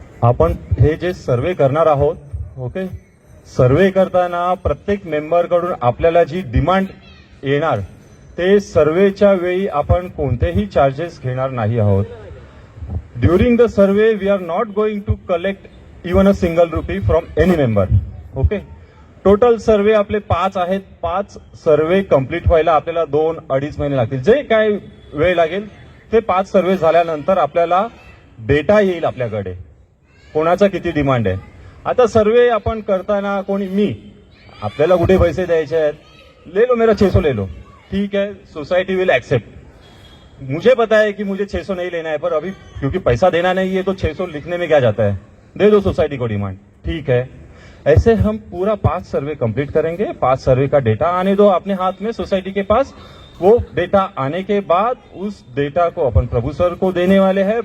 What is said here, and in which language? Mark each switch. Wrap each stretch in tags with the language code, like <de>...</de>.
<mr>आपण हे जे सर्वे करणार आहोत, ओके, सर्वे करताना प्रत्येक मेंबर कडून आपल्याला जी डिमांड येणार ते सर्वेच्या वेळी आपण कोणतेही चार्जेस घेणार नाही आहोत.</mr> <en>During the survey we are not going to collect even a single rupee from any member.</en> <mr>Okay, total सर्वे आपले 5 आहेत. 5 सर्वे कंप्लीट व्हायला आपल्याला 2-2.5 महिने लागतील. जे काय वेळ लागेल ते 5 सर्वे झाल्यानंतर आपल्याला डेटा येईल आपल्याकडे कोणाचा किती डिमांड आहे. आता सर्वे आपण करताना कोणी आपल्याला कुठे पैसे द्यायचे आहेत,</mr> <hi>ले लो मेरा 600 ले लो, ठीक है,</hi> <en>Society will accept.</en> <hi>मुझे पता है कि मुझे 600 नहीं लेना है, पर अभी क्योंकि पैसा देना नहीं है तो 600 लिखने में क्या जाता है, दे दो सोसाइटी को डिमांड, ठीक है. ऐसे हम पूरा 5 सर्वे कंप्लीट करेंगे. 5 सर्वे का डेटा आने दो अपने हाथ में सोसाइटी के पास. वो डेटा आने के बाद उस डेटा को अपन प्रभु सर को देने वाले हैं.</hi>